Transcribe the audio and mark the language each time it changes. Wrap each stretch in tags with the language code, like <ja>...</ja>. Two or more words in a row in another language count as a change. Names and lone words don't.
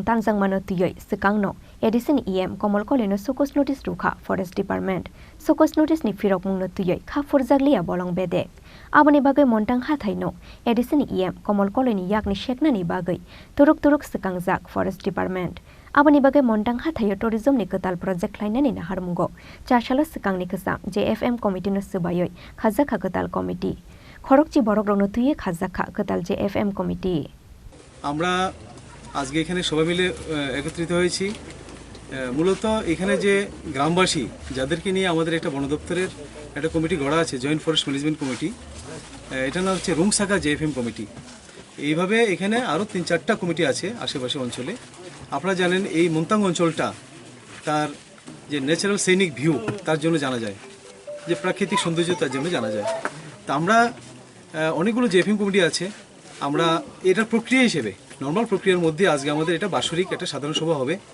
<trp>tanjang mano tuyoi sekang no Edison EM Kamal Kalaini no sokos notice rukha Forest Department sokos notice ni firokmung no tuyoi kha furjaglia bolong bedek Aboni bagai Montang Hathai no Edison EM Kamal Kalaini Yakni Sekjaknani bagai turuk sekangjak Forest Department Aboni bagai Montang Hathai tourism ni ketal project lainani na harmungo chashalo sekangni kesam JFM committee no subayoi khazaka ketal committee khorokchi borok rong no tuye khazaka ketal JFM committee</trp> <bn>আমরা আজকে এখানে সবাই মিলে একত্রিত হয়েছি মূলত এখানে যে গ্রামবাসী যাদেরকে নিয়ে আমাদের একটা বন দপ্তরের একটা কমিটি গড়া আছে</bn> <en>joint forest management committee</en> <bn>এটা নাম হচ্ছে রুংসাকা জেএফএম কমিটি এইভাবে এখানে আরও ৩-৪টা কমিটি আছে আশেপাশে অঞ্চলে আপনারা জানেন এই মন্তাং অঞ্চলটা তার যে</bn> <en>natural scenic view</en> <bn>তার জন্য জানা যায় যে প্রাকৃতিক সৌন্দর্য তার জন্য জানা যায় তা আমরা অনেকগুলো জেএফএম কমিটি আছে আমরা এটার প্রক্রিয়া হিসেবে নর্মাল প্রক্রিয়ার মধ্যে আজকে আমাদের এটা বাৎসরিক একটা সাধারণ সভা হবে</bn>